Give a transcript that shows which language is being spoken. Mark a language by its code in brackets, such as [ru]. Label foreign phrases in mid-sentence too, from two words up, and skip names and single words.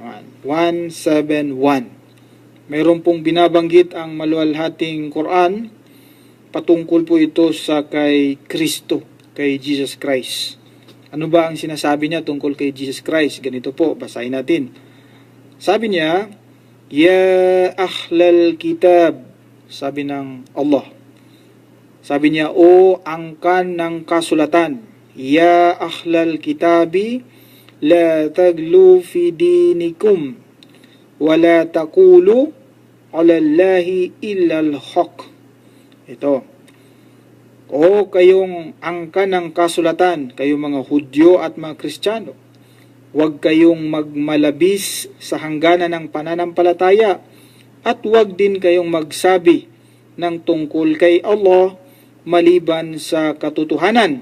[tl] Mayroon pong binabanggit ang maluwalhating Quran. Patungkol po ito sa kay Kristo, kay Jesus Christ. Ano ba ang sinasabi niya tungkol kay Jesus Christ? Ganito po, basahin natin. Sabi niya, [ar] يا أهل الكتاب, [tl] sabi ng Allah. Sabi niya, O angkan ng kasulatan, [ar] يا أهل الكتاب، لا تغلوا في دينكم، ولا تقولوا على الله إلا الحق. [tl] Ito. O kayong angkan ng kasulatan, kayong mga Hudyo at mga Kristiyano, huwag kayong magmalabis sa hangganan ng pananampalataya at huwag din kayong magsabi ng tungkol kay Allah maliban sa katotohanan.